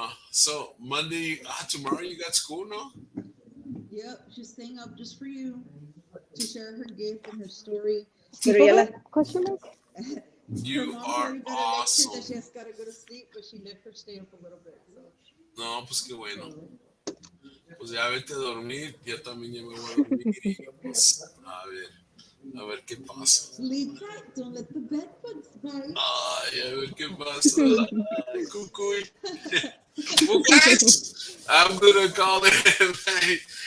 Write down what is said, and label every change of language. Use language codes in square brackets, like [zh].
[en] So Monday, tomorrow you got school, no? Yep, she's staying up just for you to share her gift and her story. Question mark? You Her mom are already got a lecture awesome. that she has got to go to sleep, but she let her stay up a little bit. So. [es] No, pues qué bueno. Pues ya vete a dormir, yo también ya me voy a dormir y pues a ver qué pasa. [en] Sleep tight, don't let the bed bugs bite. [es] Ay, a ver qué pasa. Ay, cucuy. [en] Well, guys, I'm gonna call it a night.